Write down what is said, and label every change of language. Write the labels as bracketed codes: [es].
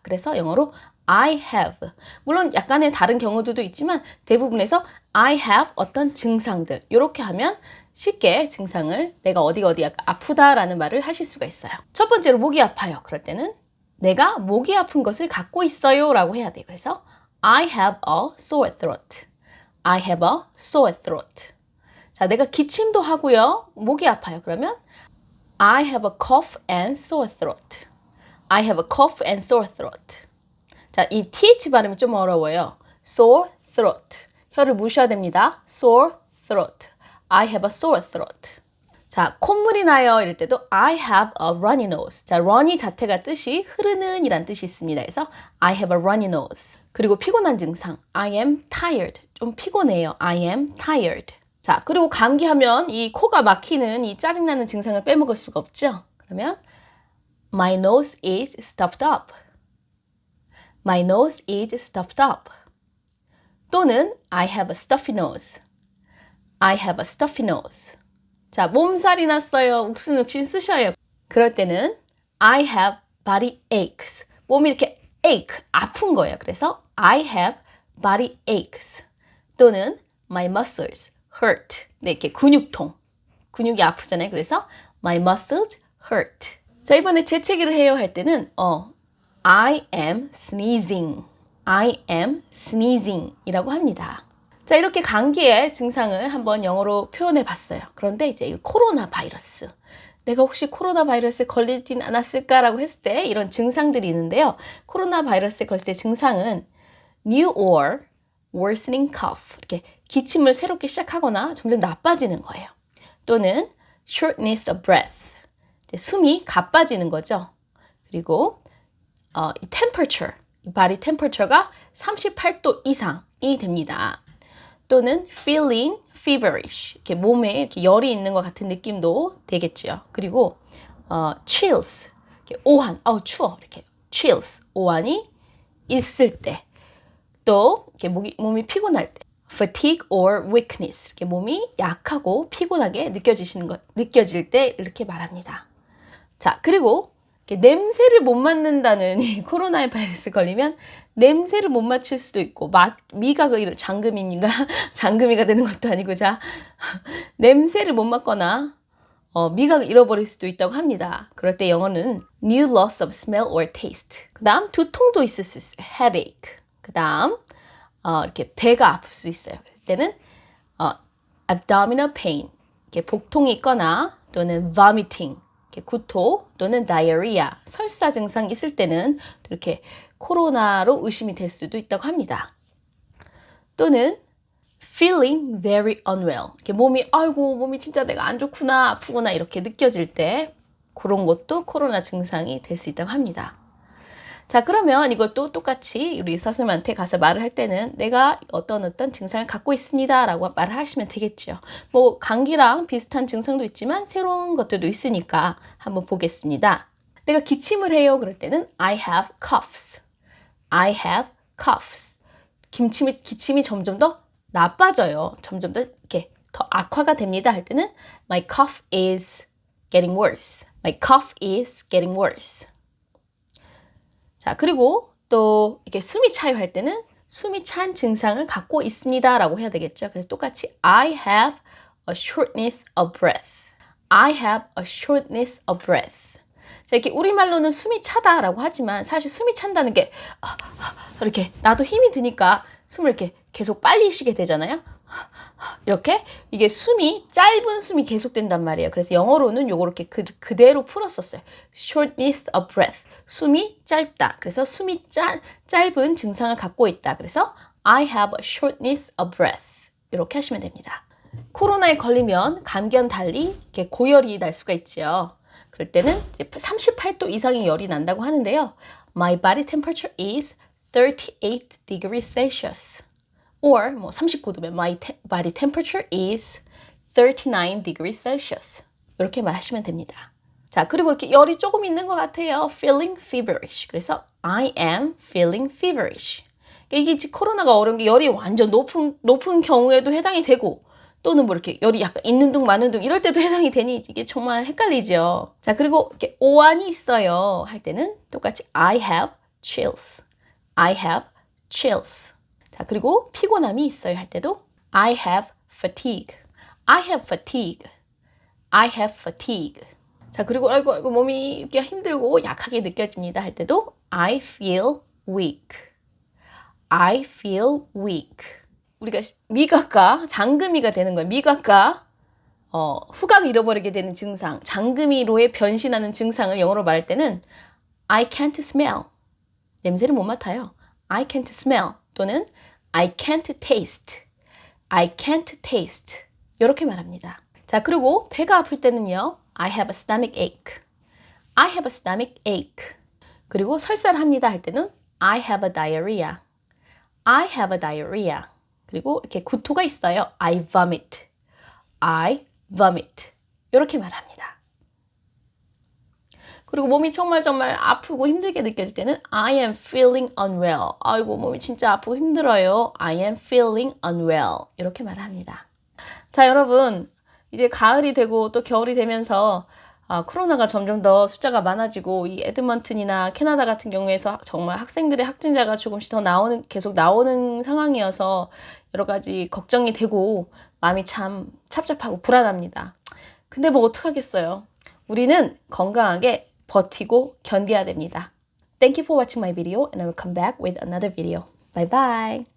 [ko] 그래서 영어로 [en] I have, [ko] 물론 약간의 다른 경우들도 있지만 대부분에서 I have 어떤 증상들 이렇게 하면 쉽게 증상을 내가 어디 아프다라는 말을 하실 수가 있어요. 첫 번째로 목이 아파요. 그럴 때는 내가 목이 아픈 것을 갖고 있어요 라고 해야 돼요. [en] 그래서 I have a sore throat. I have a sore throat. [ko] 자, 내가 기침도 하고요. 목이 아파요. 그러면 [en] I have a cough and sore throat. I have a cough and sore throat. [ko] 자, 이 th 발음이 좀 어려워요. [en] sore throat. [ko] 혀를 무셔야 됩니다. [en] sore throat. I have a sore throat. [ko] 자, 콧물이 나요. 이럴 때도 [en] I have a runny nose. [ko] 자, runny 자체가 뜻이 흐르는 이란 뜻이 있습니다. 그래서 [en] I have a runny nose. [ko] 그리고 피곤한 증상. [en] I am tired. [ko] 좀 피곤해요. [en] I am tired. [ko] 자, 그리고 감기하면 이 코가 막히는 이 짜증나는 증상을 빼먹을 수가 없죠. 그러면 [en] My nose is stuffed up. My nose is stuffed up. [ko] 또는 [en] I have a stuffy nose. I have a stuffy nose. [ko] 자, 몸살이 났어요. 욱신욱신 쓰셔요. 그럴 때는 [en] I have body aches. [ko] 몸이 이렇게 ache, 아픈 거예요. 그래서 [en] I have body aches. [ko] 또는 [en] my muscles hurt. [ko] 네, 이렇게 근육통. 근육이 아프잖아요. 그래서 [en] my muscles hurt. [ko] 자, 이번에 재채기를 해요 할 때는 [en] I am sneezing. I am sneezing [ko] 이라고 합니다. 자, 이렇게 감기의 증상을 한번 영어로 표현해 봤어요. 그런데 이제 이 코로나 바이러스. 내가 혹시 코로나 바이러스에 걸리진 않았을까라고 했을 때 이런 증상들이 있는데요. 코로나 바이러스에 걸릴 때 증상은 [en] new or worsening cough. [ko] 이렇게 기침을 새롭게 시작하거나 점점 나빠지는 거예요. 또는 [en] shortness of breath. [ko] 이제 숨이 가빠지는 거죠. 그리고 이 temperature, 이 body temperature가 38도 이상이 됩니다. 또는 [en] feeling feverish, [ko] 이렇게 몸에 이렇게 열이 있는 것 같은 느낌도 되겠죠. 그리고 chills, 이렇게 오한, 추워 이렇게 chills, 오한이 있을 때, 또 이렇게 몸이 피곤할 때, [en] fatigue or weakness, [ko] 이렇게 몸이 약하고 피곤하게 느껴질 때 이렇게 말합니다. 자, 그리고 냄새를 못 맡는다는 이 코로나 바이러스 걸리면 냄새를 못 맡을 수도 있고 미각을 장금이가 되는 것도 아니고 자 냄새를 못 맡거나 미각을 잃어버릴 수도 있다고 합니다. 그럴 때 영어는 [en] new loss of smell or taste. [ko] 그 다음 두통도 있을 수 있어요. [en] headache. [ko] 그 다음 이렇게 배가 아플 수 있어요. 그럴 때는 [en] abdominal pain. [ko] 이렇게 복통이 있거나 또는 vomiting. 구토 또는 diarrhea, 설사 증상 있을 때는 이렇게 코로나로 의심이 될 수도 있다고 합니다. 또는 [en] feeling very unwell. [ko] 이렇게 몸이 진짜 내가 안 좋구나, 아프구나 이렇게 느껴질 때 그런 것도 코로나 증상이 될 수 있다고 합니다. 자, 그러면 이걸 또 똑같이 우리 의사 선생님한테 가서 말을 할 때는 내가 어떤 증상을 갖고 있습니다 라고 말을 하시면 되겠죠. 뭐 감기랑 비슷한 증상도 있지만 새로운 것들도 있으니까 한번 보겠습니다. 내가 기침을 해요 그럴 때는 [en] I have coughs. I have coughs. [ko] 기침이 점점 더 나빠져요. 점점 더 이렇게 더 악화가 됩니다 할 때는 [en] My cough is getting worse. My cough is getting worse. [ko] 자, 그리고 또 이렇게 숨이 차요 할 때는 숨이 찬 증상을 갖고 있습니다 라고 해야 되겠죠. 그래서 똑같이 [en] I have a shortness of breath. I have a shortness of breath. [ko] 자, 이렇게 우리말로는 숨이 차다라고 하지만 사실 숨이 찬다는 게 이렇게 나도 힘이 드니까 숨을 이렇게 계속 빨리 쉬게 되잖아요. 이렇게 이게 짧은 숨이 계속된단 말이에요. 그래서 영어로는 요거 이렇게 그대로 풀었었어요. [en] Shortness of breath. [ko] 숨이 짧다. 그래서 숨이 짧은 증상을 갖고 있다. 그래서 [en] I have a shortness of breath. [ko] 이렇게 하시면 됩니다. 코로나에 걸리면 감기와는 달리 이렇게 고열이 날 수가 있죠. 그럴 때는 이제 38도 이상의 열이 난다고 하는데요. [en] My body temperature is 38 degrees Celsius. or [ko] 뭐 39도면 [en] my body temperature is 39 degrees Celsius. [ko] 이렇게 말하시면 됩니다. 자, 그리고 이렇게 열이 조금 있는 것 같아요. [en] feeling feverish. [ko] 그래서 [en] I am feeling feverish. [ko] 이게 코로나가 어려운 게 열이 완전 높은 경우에도 해당이 되고 또는 뭐 이렇게 열이 약간 있는 둥 마는 둥 이럴 때도 해당이 되니 이게 정말 헷갈리죠. 자, 그리고 이렇게 오한이 있어요 할 때는 똑같이 [en] I have chills. I have chills. [ko] 자, 그리고 피곤함이 있어요 할 때도 [en] I have fatigue. I have fatigue. I have fatigue. [ko] 자, 그리고 아이고 몸이 이렇게 힘들고 약하게 느껴집니다 할 때도 [en] I feel weak. I feel weak. [ko] 우리가 미각과 장금이가 되는 거예요. 미각과 후각을 잃어버리게 되는 증상, 장금이로의 변신하는 증상을 영어로 말할 때는 [en] I can't smell. [ko] 냄새를 못 맡아요. [en] I can't smell [ko] 또는 [en] I can't taste. I can't taste. [ko] 이렇게 말합니다. 자, 그리고 배가 아플 때는요. [en] I have a stomach ache. I have a stomach ache. [ko] 그리고 설사를 합니다 할 때는 [en] I have a diarrhea. I have a diarrhea. [ko] 그리고 이렇게 구토가 있어요. [en] I vomit. I vomit. [ko] 이렇게 말합니다. 그리고 몸이 정말 아프고 힘들게 느껴질 때는 [en] I am feeling unwell. [ko] 아이고 몸이 진짜 아프고 힘들어요. [en] I am feeling unwell. [ko] 이렇게 말합니다. 자, 여러분 이제 가을이 되고 또 겨울이 되면서 코로나가 점점 더 숫자가 많아지고 이 에드먼튼이나 캐나다 같은 경우에서 정말 학생들의 확진자가 조금씩 더 계속 나오는 상황이어서 여러 가지 걱정이 되고 마음이 참 찹찹하고 불안합니다. 근데 뭐 어떡하겠어요. 우리는 건강하게 버티고 견뎌야 됩니다. [en] Thank you for watching my video and I will come back with another video. Bye bye.